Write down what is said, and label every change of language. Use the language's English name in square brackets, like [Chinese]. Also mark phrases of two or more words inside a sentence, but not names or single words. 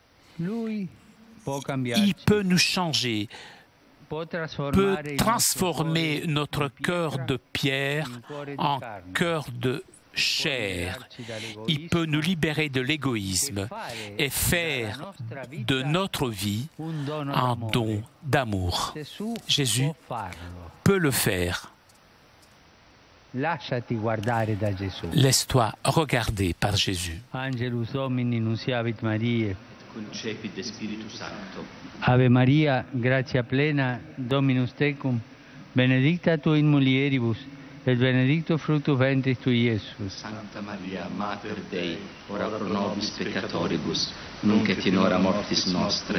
[French] Il peut nous changer, peut transformer notre cœur de pierre en cœur de chair. Il peut nous libérer de l'égoïsme et faire de notre vie un don d'amour. Jésus peut le faire. [Italian] lasciati guardare da Gesù. [French] Laisse-toi regarder par Jésus. [Latin] Angelus Domini nunciavit Mariae. Concepit de Spiritu Sancto. Ave Maria, gratia plena, Dominus tecum, benedicta tu in mulieribus, et benedictus fructus ventris tui, Iesus. Sancta Maria, Mater Dei, ora pro nobis peccatoribus, nunc et in hora mortis nostre.